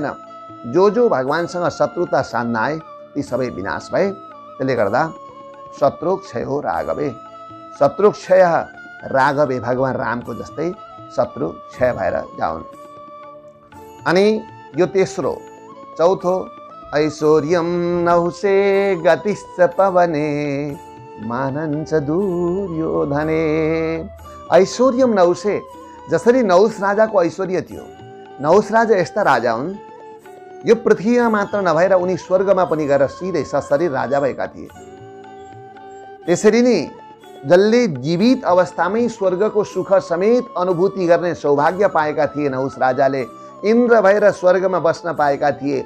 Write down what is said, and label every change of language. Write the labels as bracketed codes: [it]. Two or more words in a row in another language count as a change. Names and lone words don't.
[ne] जो भगवानसँग शत्रुता साध्न आए ती सबै विनाश भए। त्यसले गर्दा शत्रुक्षय हो राघवे, [sa] शत्रुक्षय राघवे, [ne] भगवान रामको जस्तै शत्रु क्षय भएर जाउन्। अनि यो तेस्रो, चौथो, [sa] ऐश्वर्यम नहुसे गतिश्च पवने मानञ्च दुर्योधने। ऐश्वर्यम नहुसे, [ne] जसरी नहुस राजाको ऐश्वर्य थियो। नहुस राजा यस्ता राजा हुन्, यो पृथ्वीमा मात्र नभएर उनी स्वर्गमा पनि गएर सिधै सशरीर राजा भएका थिए। त्यसरी नै जसले जीवित अवस्थामै स्वर्गको सुख समेत अनुभूति गर्ने सौभाग्य पाएका थिए नहुस राजाले, इन्द्र भएर स्वर्गमा बस्न पाएका थिए।